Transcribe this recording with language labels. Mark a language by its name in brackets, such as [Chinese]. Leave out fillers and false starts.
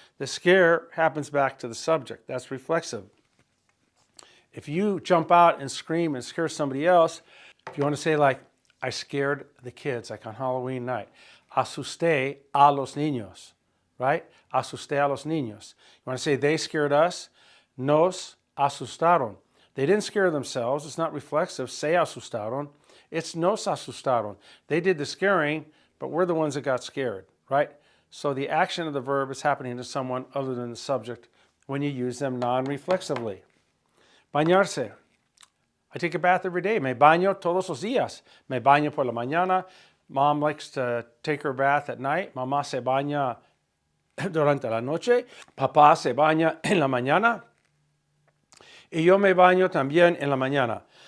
[English] The scare happens back to the subject. That's reflexive. If you jump out and scream and scare somebody else, if you want to say like, I scared the kids, like on Halloween night. [Spanish] Asusté a los niños, right? Asusté a los niños. [English] You want to say they scared us? [Spanish] Nos asustaron. [English] They didn't scare themselves. It's not reflexive. [Spanish] Se asustaron. [English] It's [Spanish] nos asustaron. [English] They did the scaring, but we're the ones that got scared, right? So the action of the verb is happening to someone other than the subject when you use them non-reflexively. Bañarse. I take a bath every day. [Spanish] Me baño todos los días. Me baño por la mañana. [English] Mom likes to take her bath at night. [Spanish] Mamá se baña durante la noche. Papá se baña en la mañana. Y yo me baño también en la mañana.